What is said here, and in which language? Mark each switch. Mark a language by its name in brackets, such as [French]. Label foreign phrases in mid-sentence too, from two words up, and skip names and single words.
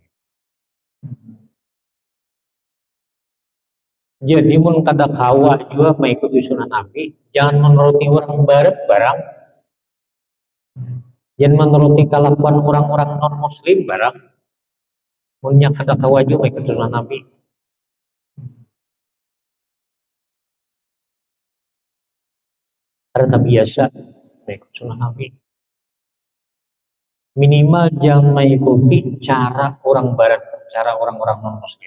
[Banjar] Jadi mun kada kawa juga mengikuti sunnah Nabi, jangan menuruti orang barat barang. [Indonesian] Jangan menuruti kelakuan orang-orang non-muslim barang. [Banjar] Munnya kada kawa juga mengikuti sunnah Nabi. [Indonesian] Karena biasa mengikuti sunnah Nabi. Minimal jangan mengikuti cara orang barat, cara orang-orang non-muslim.